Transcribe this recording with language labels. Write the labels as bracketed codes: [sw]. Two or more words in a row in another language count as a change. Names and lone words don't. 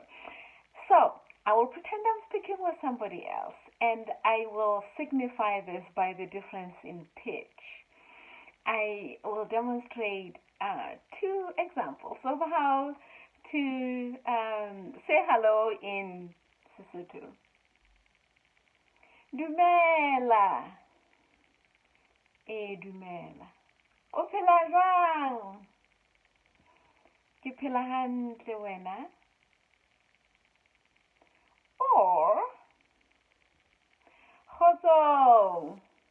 [en] So, I will pretend I'm speaking with somebody else, and I will signify this by the difference in pitch. I will demonstrate two examples of how to say hello in Sesotho. [st] Dumela. Dumela. O phela jwang? Ke phela hantle wena. [en] Or kgotso.